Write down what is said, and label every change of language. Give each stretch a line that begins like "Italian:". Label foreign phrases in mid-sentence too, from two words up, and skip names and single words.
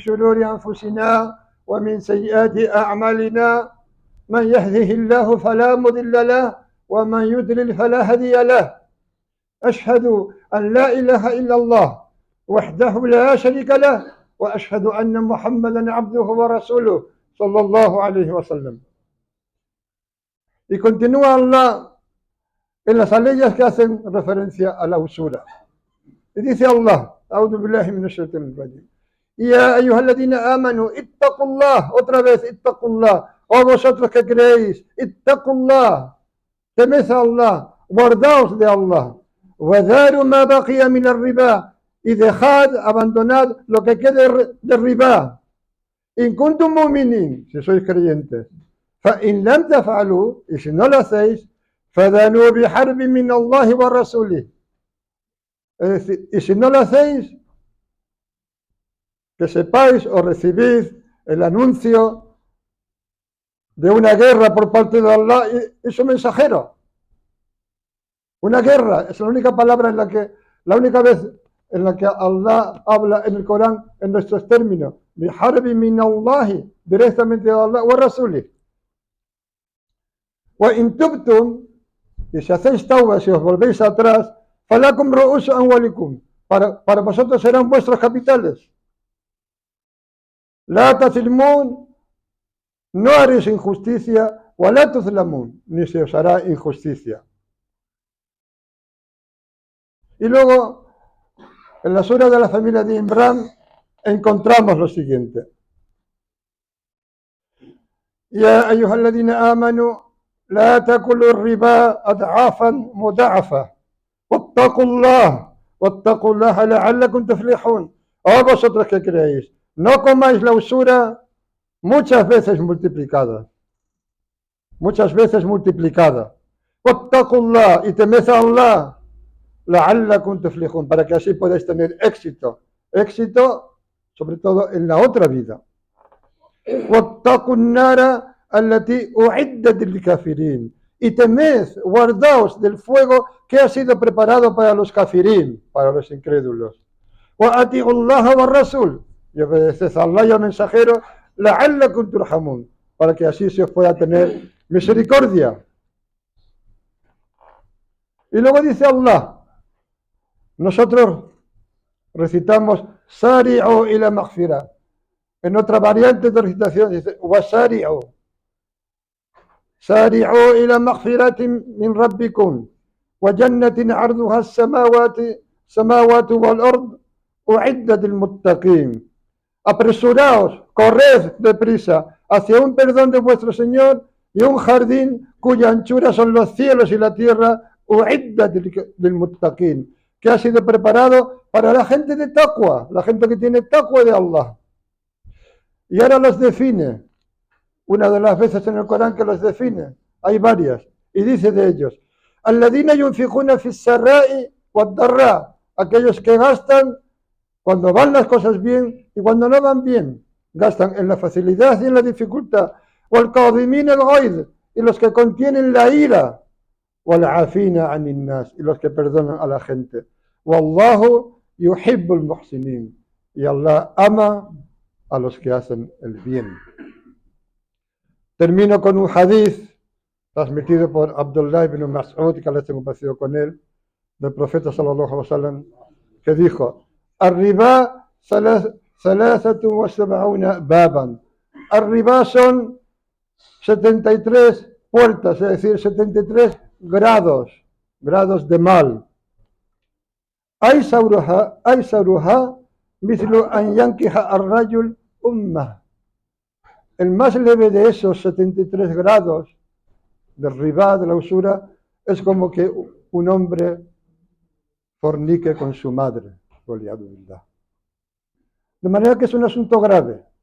Arabic: من شرور أنفسنا ومن سيئات أعمالنا من يهده الله فلا مضل له ومن يضلل فلا هادي له أشهد أن لا إله إلا الله وحده لا شريك له وأشهد أن محمدا عبده ورسوله صلى الله عليه وسلم.
Spanish: Y continúa Allah en las aleyas que hacen referencia a la usura. Y dice
Arabic: Allah, أعوذ بالله من الشيطان الرجيم, يا أيها الذين آمنوا اتقوا الله,
Spanish: otra vez,
Arabic: اتقوا الله,
Spanish: oh vosotros que creéis,
Arabic: اتقوا الله,
Spanish: temed a Allah, guardaos de Allah,
Arabic: وذاروا ما بقي من الربا,
Spanish: y dejad, abandonad lo que quede de riba,
Arabic: إن كنتم مؤمنين,
Spanish: si sois creyentes,
Arabic: فإن لم تفعلوا,
Spanish: y si no lo hacéis,
Arabic: فذنوا بحرب من الله ورسوله,
Spanish: es decir, y si no lo hacéis, que sepáis o recibís el anuncio de una guerra por parte de Allah y su mensajero. Una guerra es la única palabra la única vez en la que Allah habla en el Corán en nuestros términos.
Arabic: بحرب من الله,
Spanish: directamente de
Arabic: الله ورسوله. وإن تبتم,
Spanish: y si hacéis tauba, si os volvéis atrás,
Arabic: فلكم رؤوس أموالكم,
Spanish: para vosotros serán vuestros capitales.
Arabic: لا تظلمون,
Spanish: no haréis injusticia,
Arabic: ولا تظلمون,
Spanish: ni se os hará injusticia. Y luego, en la sura de la familia de Imran, encontramos lo siguiente.
Arabic: يا أيها الذين آمنوا لا تأكلوا الربا أضعافا مضاعفة واتقوا الله لعلكم تفلحون.
Spanish: Oh vosotros que creéis, no comáis la usura muchas veces multiplicada. Muchas veces multiplicada. Wattaqullah, y temed a Allah,
Arabic: لعلكم تفلحون,
Spanish: para que así podáis tener éxito. Éxito, sobre todo en la otra vida.
Arabic: واتقوا النار التي أعدت للكافرين.
Spanish: Y temed, guardaos del fuego que ha sido preparado para los kafirin, para los incrédulos.
Arabic: وأطيعوا الله والرسول,
Spanish: y obedeced a Allah y al mensajero,
Arabic: لعلكم ترحمون,
Spanish: para que así se os pueda tener misericordia. Y luego dice Allah, nosotros recitamos
Arabic: سارعوا إلى مغفرة.
Spanish: En otra variante de recitación dice
Arabic: وسارعوا سارعوا إلى مغفرة من ربكم وجنة عرضها السماوات والأرض أعدت للمتقين.
Spanish: Apresuraos, corred deprisa hacia un perdón de vuestro Señor y un jardín cuya anchura son los cielos y la tierra,
Arabic: أعدت للمتقين,
Spanish: que ha sido preparado para la gente de taqwa, la gente que tiene taqwa de Allah. Y ahora los define, una de las veces en el Corán que los define, hay varias, y dice de ellos,
Arabic: الذين ينفقون في السراء والضراء,
Spanish: aquellos que gastan cuando van las cosas bien y cuando no van bien, gastan en la facilidad y en la dificultad,
Arabic: والكاظمين الغيظ,
Spanish: y los que contienen la ira,
Arabic: والعافين عن الناس,
Spanish: y los que perdonan a la gente.
Arabic: والله يحب المحسنين,
Spanish: y Allah ama a los que hacen el bien. Termino con un hadith transmitido por Abdullah ibn Mas'ud, que les tengo parecido con él, del profeta
Arabic: صلى الله عليه وسلم,
Spanish: que dijo: Arriba
Arabic: ثلاثة وسبعون بابا.
Spanish: Arriba son 73 puertas, es decir, 73 grados de mal.
Arabic: أيسرها مثل أن ينكح الرجل أمه.
Spanish: El más leve de esos 73 grados de riba, de la usura, es como que un hombre fornique con su madre. De manera que es un asunto grave.